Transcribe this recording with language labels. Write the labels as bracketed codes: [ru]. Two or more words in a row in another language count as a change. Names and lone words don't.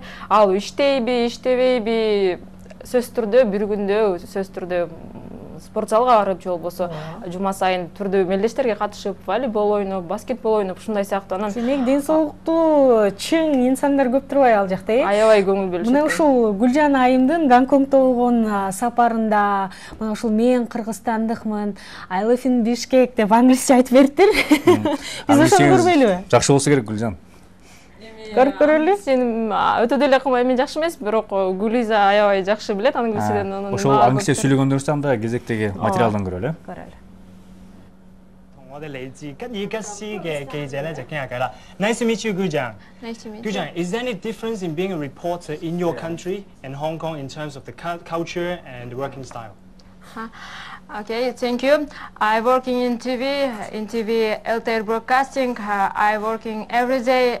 [ky] Ал иштейби, иштебейби, сөзсүз түрдө бир күндө сөзсүз түрдө спорт залга барып же болбосо жума сайын түрдүү мелдештерге катышып, волейбол ойноп, баскетбол ойноп, ушундай сыяктуу. Анан демек ден соолуктуу чың инсандар көп турбай ал жакта, аябай көңүл бөлүшөт. Мына ушул Гүлжан айымдын Гонконгдо болгон сапарында, мына ушул мен кыргызстандыкмын, [en] I live in Bishkek [ky] деп англисче айтып бериптир. Биз ошону көрбөйлүбү? Жакшы болсо керек Гүлжан. Көрүп көрөлү. Сен өтө деле кылмай, мен жакшы эмес, бирок Гүлиза аябай жакшы билет англисчеден. Ошол англисче сүйлөгөндөрүн да кезектеги материалдан көрөлү. Көрөлү. [yue] 同我哋嚟自吉爾吉斯嘅記者咧就傾下偈啦。 [en] Nice to meet you, Gujang. Nice to meet you. Gujang, is there any difference in being a reporter in your country and Hong Kong in terms of the culture and the working style? Okay, thank you. I working in TV LTR broadcasting. I working every day.